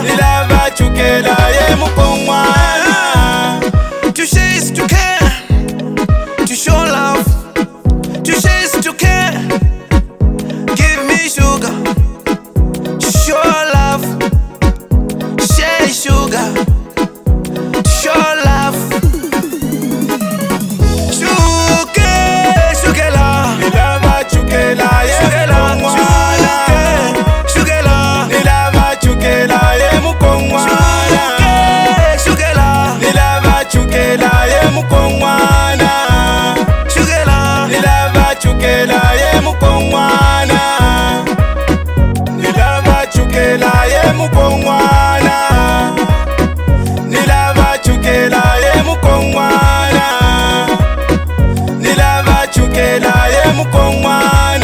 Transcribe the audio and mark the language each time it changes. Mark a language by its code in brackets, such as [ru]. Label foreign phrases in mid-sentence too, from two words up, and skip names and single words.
[ny] Nilava chukela. Mukongwana. [en] To share is to care. To show love. To share is to care. Give me sugar. Show love. Share sugar. Show love. [ny] Shukela. Nilava chukela. Shukela mwana. Shukela. Nilava chukela. Mukongwana. Shukela. Nilava chukela. Mukongwana. Shukela. Nilava chukela. Mukongwana. Nilava chukela. Mukongwana. Nilava chukela. Mukongwana. Nilava chukela. Mukongwana.